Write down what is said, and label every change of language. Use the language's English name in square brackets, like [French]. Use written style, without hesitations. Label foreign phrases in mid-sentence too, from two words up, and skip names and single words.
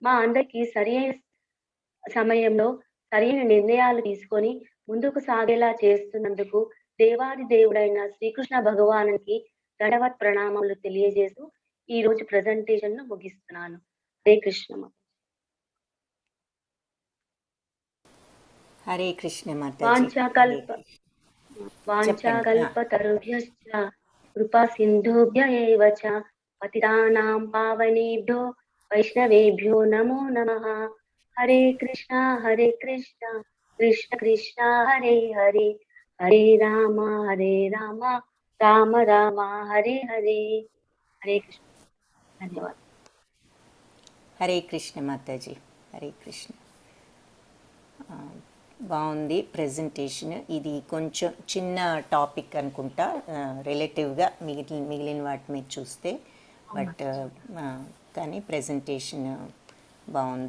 [Telugu] మా అందరికీ సరైన సమయంలో సరైన నిర్ణయాలు తీసుకొని ముందుకు సాగేలా చేస్తున్నందుకు దేవాది దేవుడైన శ్రీకృష్ణ భగవానునికి దండవత్ ప్రణామములు తెలియజేస్తూ ఈ రోజు ప్రెజెంటేషన్ ను ముగిస్తున్నాను. హరే కృష్ణ. హరే కృష్ణ మాతాజీ. [Sanskrit] వాంఛాకల్పతరుభ్యశ్చ కృపా సింధుభ్య ఏవ చ పతితానాం పావనేభ్యో వైష్ణవేభ్యో నమో నమః. హరే కృష్ణ కృష్ణ కృష్ణ హరే హరే, హరే రామ రామ రామ హరే హరే. [Telugu] హరే కృష్ణ. ధన్యవాదాలు. హరే కృష్ణ మాతాజీ. హరే కృష్ణ. బాగుంది ప్రెజెంటేషన్. ఇది కొంచెం చిన్న టాపిక్ అనుకుంటా రిలేటివ్గా మిగిలిన వాటి మీద చూస్తే, బట్ కానీ ప్రెజెంటేషన్ బాగుంది.